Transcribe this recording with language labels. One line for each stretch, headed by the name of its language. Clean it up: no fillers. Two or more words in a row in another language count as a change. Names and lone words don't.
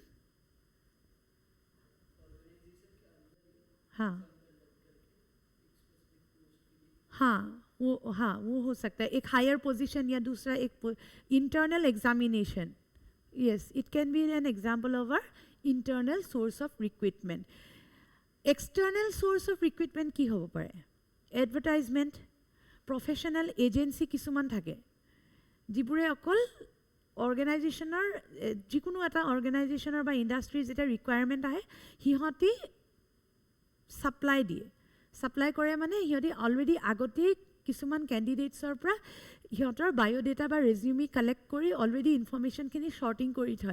Hindi: हाँ वो हो सकता है एक
English: higher position
Hindi: या दूसरा एक
English: internal examination. Yes, it can be an example of our internal source of recruitment. External source of recruitment
Assamese: কি হ'ব পাৰে?
English: Advertisement, professional agency
Assamese: কিছুমান থাকে যিবোৰে অকল অৰ্গেনাইজেশ্যনৰ যিকোনো এটা অৰ্গেনাইজেশ্যনৰ বা ইণ্ডাষ্ট্ৰীৰ যেতিয়া ৰিকুৱাৰমেণ্ট আহে সিহঁতি ছাপ্লাই দিয়ে. ছাপ্লাই কৰে মানে সিহঁতি অলৰেডি আগতেই কিছুমান কেণ্ডিডেটছৰ পৰা সিহঁতৰ বায়'ডেটা বা ৰেজিউমি কালেক্ট কৰি অলৰেডি ইনফৰ্মেশ্যনখিনি শ্বৰ্টিং কৰি থয়.